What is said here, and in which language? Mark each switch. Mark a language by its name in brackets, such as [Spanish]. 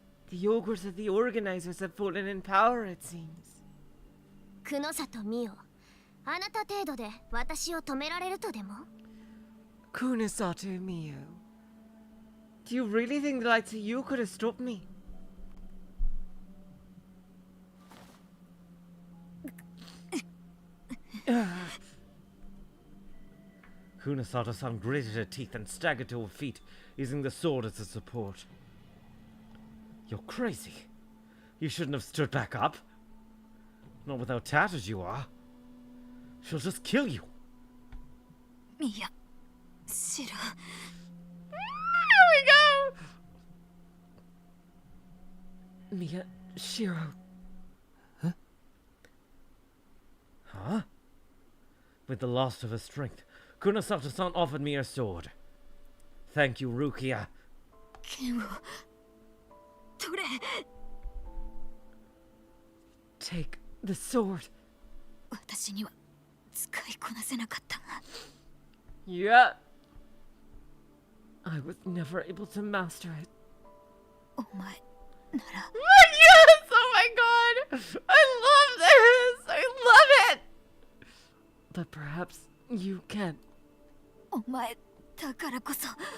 [English] The ogres of the organizers have fallen in power, it seems. [Japanese] クノサとミオ、あなた程度で私を止められるとでも？ [English] Kunosato Mio. Do you really think the likes of you could have stopped me? Kunosato-san gritted her teeth and staggered to her feet, using the sword as a support. You're crazy. You shouldn't have stood back up. Not with how tattered you are. She'll just kill you. [Japanese] いや、シロ。 [English] Here we go! Mia, Shiro. Huh? With the last of her strength, Kunosato-san offered me her sword. Thank you, Rukia. [Japanese] 剣を取れ。 [English] Take the sword. [Japanese] 私には使いこなせなかったが。 [English] Yeah. I was never able to master it. [Japanese] お前なら。 [English] Yes! Oh my god! I love this! I love it! But perhaps you can. [Japanese] お前だからこそ。